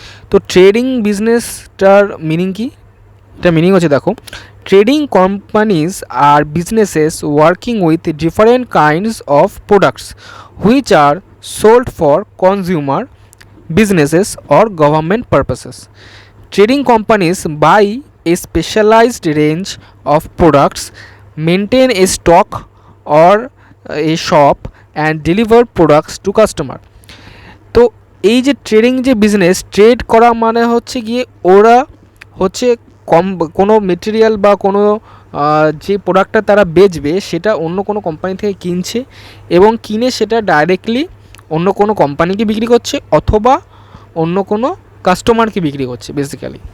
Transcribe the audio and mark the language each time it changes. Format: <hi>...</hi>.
<bn>তো trading বিজনেসটার meaning কি? এটা মিনিং হচ্ছে দেখো,</bn> <en>Trading companies আর businesses working with different kinds of products which are sold for consumer businesses or government purposes. Trading companies buy a specialized range of products, maintain a stock or a shop and deliver products to customer.</en> <bn>তো এই যে trading যে business, trade করা মানে হচ্ছে গিয়ে ওরা হচ্ছে কোনো মেটেরিয়াল বা কোনো যে প্রোডাক্টটা তারা বেচবে সেটা অন্য কোনো কোম্পানি থেকে কিনছে এবং কিনে সেটা ডাইরেক্টলি অন্য কোনো কোম্পানিকে বিক্রি করছে অথবা অন্য কোনো কাস্টমারকে বিক্রি করছে বেসিক্যালি।</bn>